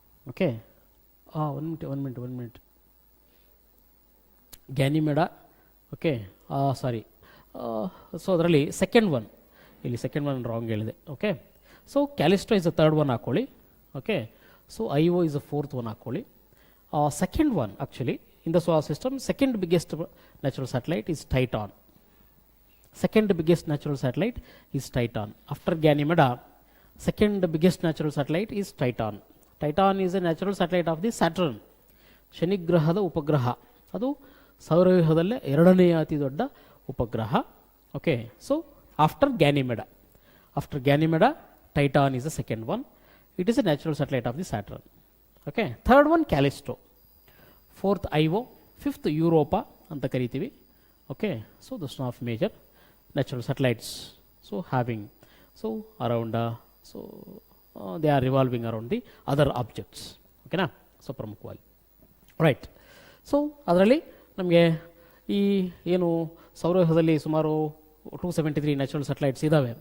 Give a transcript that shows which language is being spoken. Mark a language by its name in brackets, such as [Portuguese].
[English] Okay, one minute. Ganymede, okay, sorry. So [Kannada] ಅದರಲ್ಲಿ [English] second one, [Kannada] ಇಲ್ಲಿ [English] second one wrong [Kannada] ಹೇಳಿದೆ. [English] okay, so Callisto is the third one [Kannada] ಹಾಕ್ಕೊಳ್ಳಿ. [English] okay, so Io is the fourth one [Kannada] ಹಾಕ್ಕೊಳ್ಳಿ. [English] Second one actually in the solar system, second biggest natural satellite is Titan. Second biggest natural satellite is Titan. After Ganymede, second biggest natural satellite is Titan. Titan is a natural satellite of the Saturn. [Kannada] Shani ಗ್ರಹದ ಉಪಗ್ರಹ. ಅದು ಸೌರವ್ಯೂಹದಲ್ಲೇ ಎರಡನೆಯ ಅತಿ ದೊಡ್ಡ ಉಪಗ್ರಹ. [English] Okay, so after Ganymede, Titan is the second one. It is a natural satellite of the Saturn. Okay, third one Callisto. Fourth IO, fifth Europa [Kannada] ಅಂತ ಕರಿತೀವಿ. [English] Okay, so this of major natural satellites so having so around so they are revolving around the other objects. [Kannada] ಓಕೆನಾ, so ಪ್ರಮುಖವಾಗಿ right. So ಅದರಲ್ಲಿ ನಮಗೆ ಈ ಏನು ಸೌರವ್ಯೂಹದಲ್ಲಿ ಸುಮಾರು 273 [English] natural satellites [Kannada] ಇದ್ದಾವೆ.